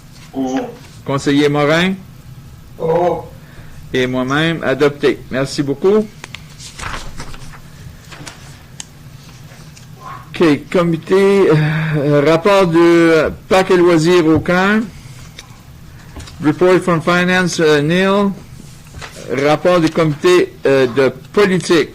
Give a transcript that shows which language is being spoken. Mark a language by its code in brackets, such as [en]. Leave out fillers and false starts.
[fr] Pour. Conseiller Morin. Pour. Et moi-même, adopté. Merci beaucoup. OK, comité, rapport de parc et loisirs au camp. [en] Report from Finance, Neil. [fr] Rapport du comité de politique.